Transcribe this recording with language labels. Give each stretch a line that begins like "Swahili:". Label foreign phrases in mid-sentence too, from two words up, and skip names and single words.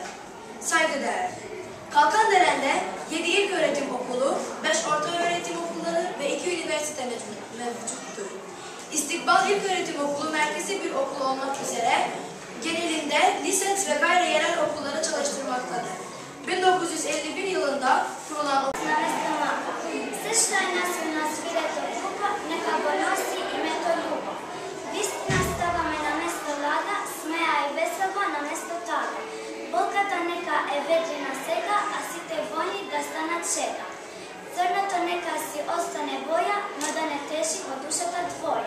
Turkish: Saygıdeğer, Kalkandelen'de 7 ilköğretim okulu, 5 ortaöğretim okulları ve 2 üniversite mevcuttur. İstikbal İlköğretim Okulu merkezi bir okul olmak üzere genelinde lisans ve gayri yerel okulları çalıştırmaktadır. 1951 yılında kurulan okul
Macedonian: Болката нека е ветрена сега, а сите војни да станат шега. Црното нека си остане боја, но да не теши во душата твоја.